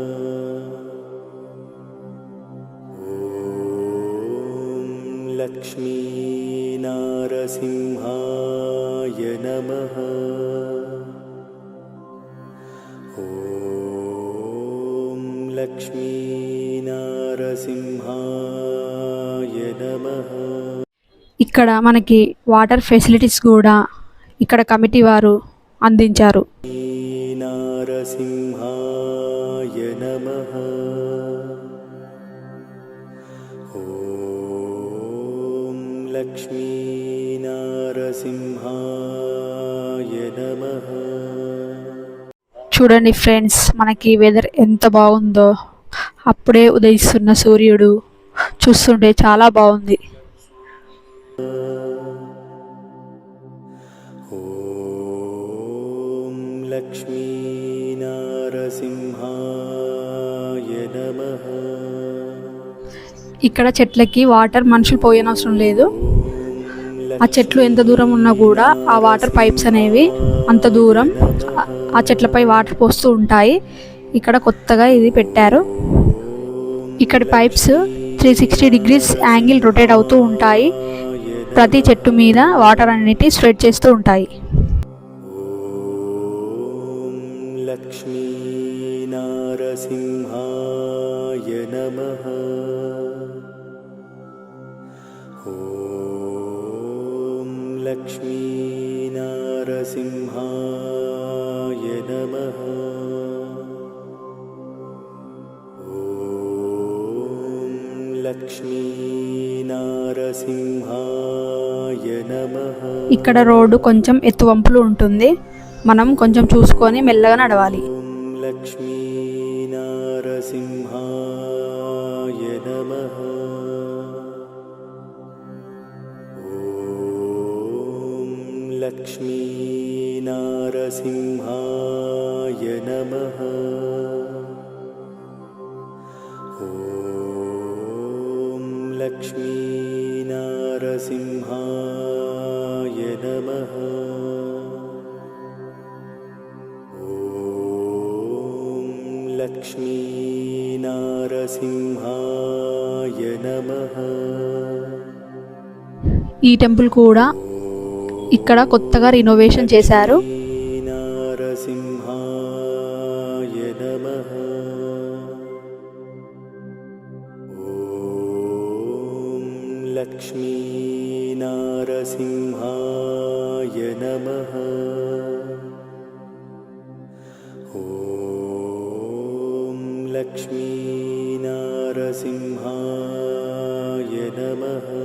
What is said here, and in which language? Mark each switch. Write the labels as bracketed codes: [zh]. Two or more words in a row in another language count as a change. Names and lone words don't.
[sa] ॐ लक्ष्मीनारसिंहाय नमः। ॐ लक्ष्मीनारसिंहाय नमः। [te] ఇక్కడ మనకి [en] water facilities [te] కూడా ఇక్కడ కమిటీ వారు అందించారు. [sa] नारसिंहाय नमः। ॐ लक्ष्मीनारसिंहाय नमः। [te] చూడండి ఫ్రెండ్స్, మనకి వెదర్ ఎంత బాగుందో. అప్పుడే ఉదయిస్తున్న సూర్యుడు చూస్తుంటే చాలా బాగుంది. [sa] ॐ लक्ष्मीनारसिंहाय नमः। [te] ఇక్కడ చెట్లకి వాటర్ మనుషులు పోయనవసరం లేదు. ఆ చెట్లు ఎంత దూరం ఉన్నా కూడా ఆ [en] water pipes [te] అనేవి అంత దూరం ఆ చెట్లపై వాటర్ పోస్తూ ఉంటాయి. ఇక్కడ కొత్తగా ఇది పెట్టారు. ఇక్కడ పైప్స్ [en] 360 degrees angle rotate [te] అవుతూ ఉంటాయి. ప్రతి చెట్టు మీద వాటర్ అన్నిటి స్ప్రెడ్ చేస్తూ ఉంటాయి. [sa] ॐ लक्ष्मीनारसिंहाय नमः। ॐ लक्ष्मीनारसिंहाय नमः। ॐ लक्ष्मीनारसिंहाय नमः। [te] ఇక్కడ రోడ్డు కొంచెం ఎత్తువంపులు ఉంటుంది. మనం కొంచెం చూసుకొని మెల్లగా నడవాలి. [sa] ॐ लक्ष्मीनारसिंहाय नमः। ॐ लक्ष्मीनारसिंहाय नमः। ॐ लक्ष्मीनारसिंहाय नमः। ॐ लक्ष्मीनारसिंहाय नमः। [te] ఈ టెంపుల్ కూడా ఇక్కడ కొత్తగా రినోవేషన్ చేశారు. [sa] नारसिंहाय नमः। ॐ लक्ष्मीनारसिंहाय नमः। ॐ लक्ष्मीनारसिंहाय नमः।